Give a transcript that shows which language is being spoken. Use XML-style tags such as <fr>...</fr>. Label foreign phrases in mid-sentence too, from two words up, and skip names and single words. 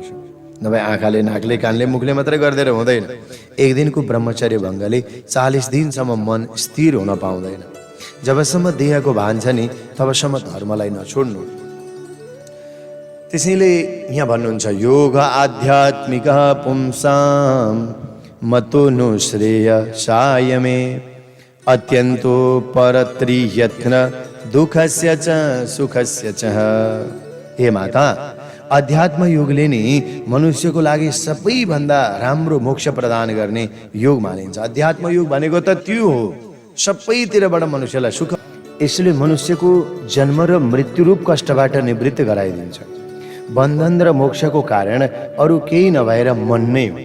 <ne>नभए आँखाले, नाकले, कानले, मुखले मात्रै गरिदिएर हुँदैन। एक दिनको ब्रह्मचर्य भङ्गले 40 दिनसम्म मन स्थिर हुन पाउँदैन। जबसम्म देहको भान छ नि तबसम्म धर्मलाई नछोड्नु। त्यसैले यहाँ भन्नुहुन्छ,</ne> <sa>योग आध्यात्मिक पुंसाम मतो नु श्रेय सायमे अत्यन्तो परत्रियत्न दुःखस्य च सुखस्य च।</sa> <ne>हे माता, अध्यात्म योगले नि मनुष्यको लागि सबैभन्दा राम्रो मोक्ष प्रदान गर्ने योग मानिन्छ। अध्यात्म योग भनेको त त्यो हो, सबैतिरबाट मनुष्यलाई सुख। यसले मनुष्यको जन्म र मृत्युरूप कष्टबाट निवृत्त गराइदिन्छ। बन्धन र मोक्षको कारण अरू केही नभएर मन नै हो।</ne>